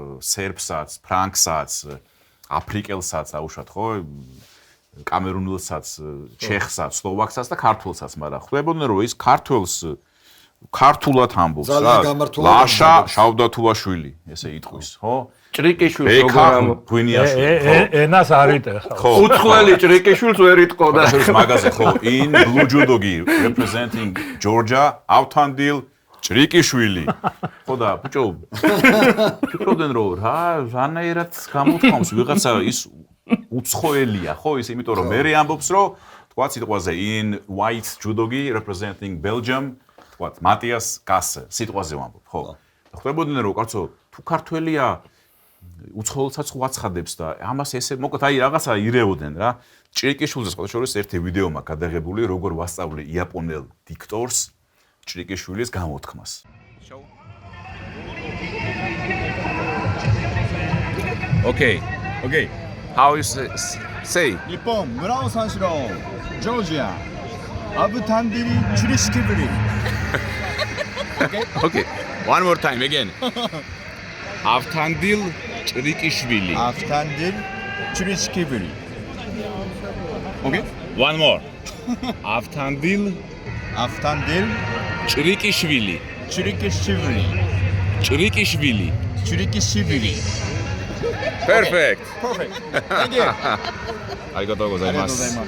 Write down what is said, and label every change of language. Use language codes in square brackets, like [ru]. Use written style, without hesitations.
[ka] სერბსაც ფრანგსაც აფრიკელსაც აუშვათ ხო კამერუნელსაც, ჩეხსაც, სლოვაკსაც და ქართველსაც, მაგრამ ხვდებოდნენ რომ ის ქართველს ქართულად ამბობს რა. ლაშა შავდათულაშვილი, ესე იტყვის, ხო? ჭრიკიშვილს როგორ გვინიაშვილი, ხო? ენას არ იტეხა. უცხოელი ჭრიკიშვილს ვერ იტყოდა. მაგაზე ხო, [en] in blue judogi representing Georgia, [ka] ავთანდილ ჭრიკიშვილი. ხო და ბიჭო, ფიქრობდნენ რომ რა, რანაირად გამოთქვამს ვიღაცა ის უცხოელია, ხო, ის იმიტომ რომ მე ამბობს რომ თქვა სიტყვაზე [en] in white judogi representing Belgium, [ka] თქვა მატიას გასე, სიტყვაზე ვამბობ, ხო. ხვდებოდნენ რომ კაცო, თუ ქართველია უცხოელსაც უაცხადებს და ამას ესე მოკლედ აი რაღაცა ირეოდნენ რა. ჭრიკიშვილზე სხვა შორის ერთი ვიდეო მაქვს გადაღებული, როგორ ვასწავლე იაპონელ დიქტორს ჭრიკიშვილის გამოთქმას. [en] Okay. How you say? [ja] 일본 무라오 산시로 조지아 아부탄디리 추리시키브리. [en] Okay. One more time again. [ka] Avtandil ჭრიკიშვილი. [ja] 아부탄딜 추리시키브리. [en] Okay. One more. [ka] Avtandil ჭრიკიშვილი. [ja] 추리키시브리. [ka] ჭრიკიშვილი. Perfect. [en] Thank you. [ja] Arigatou gozaimasu.